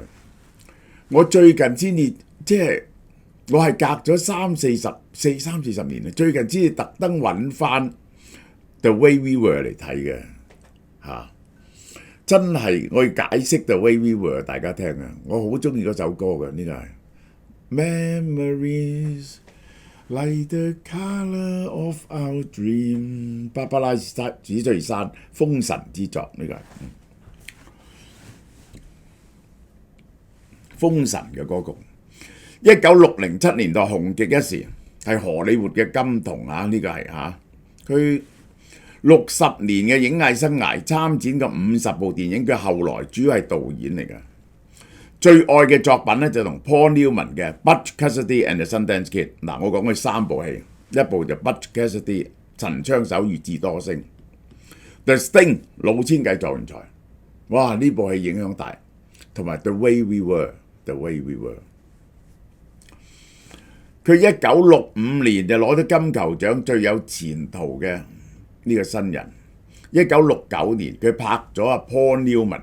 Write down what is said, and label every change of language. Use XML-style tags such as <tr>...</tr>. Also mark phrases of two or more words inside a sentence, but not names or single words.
<yue>我最近先至我係隔咗三四十年啦，最近先至特登揾翻 The Way We Were 嚟睇嘅嚇。真係我要解釋 The Way We Were 大家聽啊！我好中意嗰首歌嘅，呢個係</yue> <en>Memories like the colour of our dream，</en> <yue>芭芭拉史翠珊封神之作，呢個係封神嘅歌曲。1967年代紅極一時，係荷里活嘅金童啊！呢個係佢60年嘅影藝生涯，參展嘅50部電影，佢後來主要係導演嚟嘅。最愛嘅作品咧就同 Paul Newman 嘅《Butch Cassidy and the Sundance Kid》。嗱，我講佢3部戲，一部就 Butch Cassidy 陳槍手與智多星， The Sting 老千計狀元才，哇！呢部戲影響大，同埋 The Way We Were。佢1965年就攞咗金球獎最有前途嘅呢個新人。1969年佢拍咗阿 Paul Newman。</yue>